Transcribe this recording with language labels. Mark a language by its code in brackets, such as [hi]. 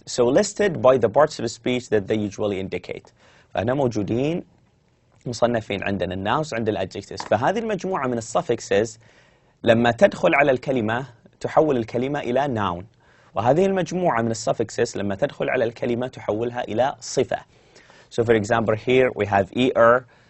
[en] So listed by the parts of speech that they usually indicate. [ar] فهنا موجودين مصنفين، عندنا الناوس عند الادجكتيفز. فهذه المجموعة من suffixes لما تدخل على الكلمة تحول الكلمة إلى noun، وهذه المجموعة من suffixes لما تدخل على الكلمة تحولها إلى صفة. [en] So for example here we have er.